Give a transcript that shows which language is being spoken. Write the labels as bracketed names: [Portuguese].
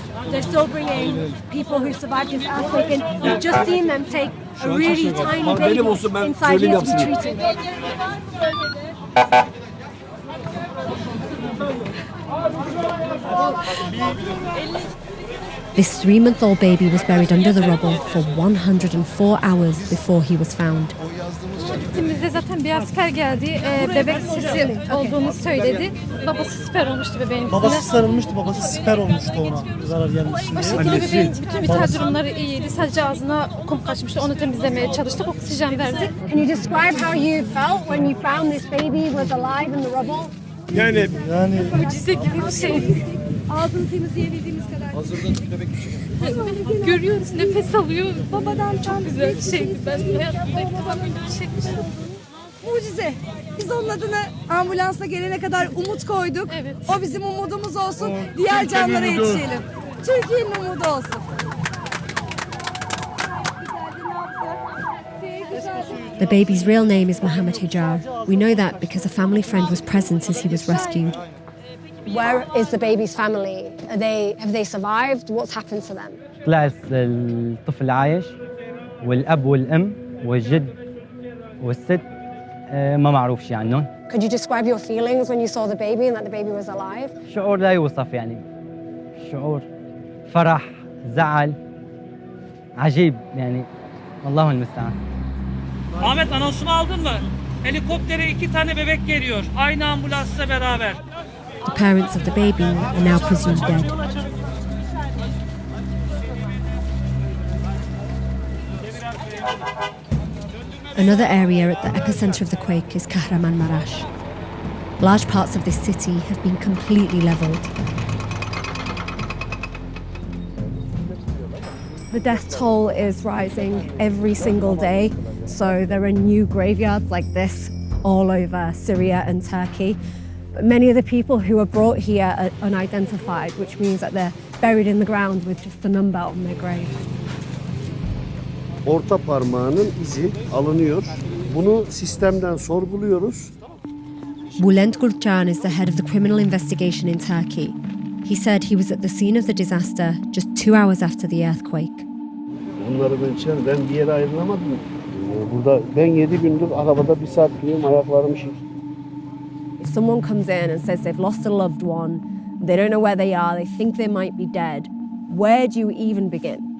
[English] They're still bringing people who survived this earthquake, and we've just seen them take a really tiny baby inside here to be treated. This 3-month-old baby was buried under the rubble for 104 hours before he was found. [Turkish] Gittiğimizde zaten bir asker geldi. Bebek sesi olduğunu söyledi. Babası siper olmuştu bebeğin üstüne. Babası sarılmıştı, babası siper olmuştu ona zarar gelmesin O şekilde bebeğin bütün vital durumları iyiydi. Sadece ağzına kum kaçmıştı. Onu temizlemeye çalıştık. Oksijen verdi. [English] Can you describe how you felt when you found this baby was alive in the rubble? [Turkish] Yani Mucize gibi bir şey. Ağzını temizleyebildiğimiz kadar. Görüyoruz, nefes alıyor. Babadan çok güzel bir şeydi. Ben hayatımda ilk defa böyle bir şey yaşadım. Mucize. Biz onun adına ambulansla gelene kadar umut koyduk. Evet. O bizim umudumuz olsun. Diğer canlara yetişelim. Türkiye'nin umudu olsun. [English] The baby's real name is Mohammed Hijar. We know that because a family friend was present as he was rescued. Where is the baby's family? Have they survived? What's happened to them? [Arabic] طلع الطفل عايش والأب والأم والجد والست ما معروف شيء عنهم. [English] Could you describe your feelings when you saw the baby and that the baby was alive? [Arabic] شعور لا يوصف يعني شعور فرح زعل عجيب يعني الله المستعان. [Turkish] Ahmet anonsunu aldın mı? Helikoptere 2 tane bebek geliyor. Aynı ambulansla beraber. [English] The parents of the baby are now presumed dead. Another area at the epicenter of the quake is Kahramanmaraş. Large parts of this city have been completely leveled. The death toll is rising every single day, so there are new graveyards like this all over Syria and Turkey. But many of the people who are brought here are unidentified, which means that they're buried in the ground with just a number on their grave. [Turkish] Orta parmağının izi alınıyor. Bunu sistemden sorguluyoruz. [English] Bülent Gülcan is the head of the criminal investigation in Turkey. He said he was at the scene of the disaster just 2 hours after the earthquake. [Turkish] Bunları ben bir yere ayrılamadım. Burada ben 7 gündür arabada 1 saat gidiyorum, ayaklarım şiş. [English] If someone comes in and says they've lost a loved one, they don't know where they are, they think they might be dead, where do you even begin?